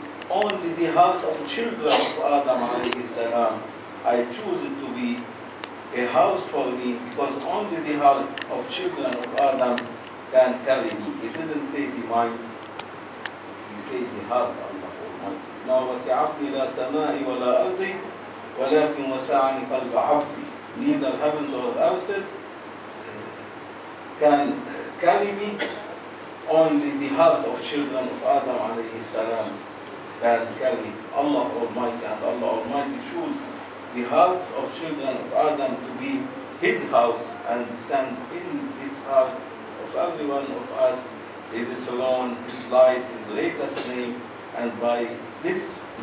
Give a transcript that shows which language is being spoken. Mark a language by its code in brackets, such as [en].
[en] Only the heart of children of Adam alayhi salam, I choose it to be a house for me, because only the heart of children of Adam can carry me. He didn't say the mind, he said the heart of Allah Almighty. [ar] ما وسعتني لا سماء ولا أرض ولكن وسعني قلب عبدي. [en] Neither heavens or earths can carry me, only the heart of children of Adam alayhi salam can carry Allah Almighty, and Allah Almighty chose the hearts of children of Adam to be His house, and send in this heart of every one of us His throne, His light, His greatest name, and by this